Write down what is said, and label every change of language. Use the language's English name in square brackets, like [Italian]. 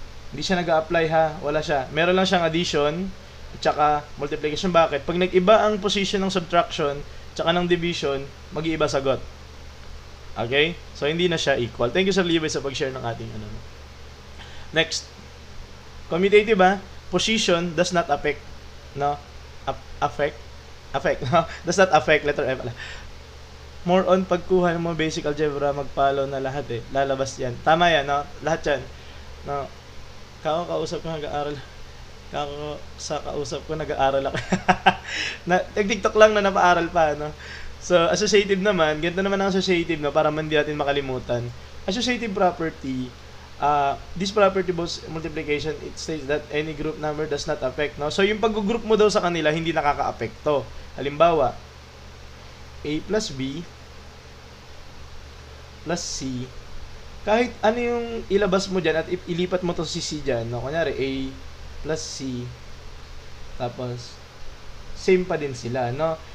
[Filipino] Hindi siya nag-a-apply, ha, wala siya. Meron lang siyang addition tsaka multiplication. Bakit? Pag nag-iba ang position ng subtraction tsaka ng division, mag-iiba sagot. Okay? So hindi na siya equal. [English] Thank you [Filipino] Sir Levi sa pag-share ng ating ano. [English] Next, commutative, position does not affect, no? Affect, no? Does not affect, letter F. [Filipino] More on pagkuha ng mga basic algebra, mag-follow na lahat lalabas yan. Tama yan, no? Lahat yan, no? Kausap ko nag-aaral. Kausap ko nag-aaral ako. Nag-TikTok lang na napaaral pa, no? So associative naman, ganito naman ang associative, no, para man di natin makalimutan. [English] Associative property, this property both multiplication, it states that any group number does not affect, no? [Filipino] So yung pag-group mo daw sa kanila hindi nakaka-apekto. Halimbawa, A plus B plus C, kahit ano yung ilabas mo dyan at ilipat mo to si C dyan, no? Kunyari A plus C, tapos same pa din sila, no?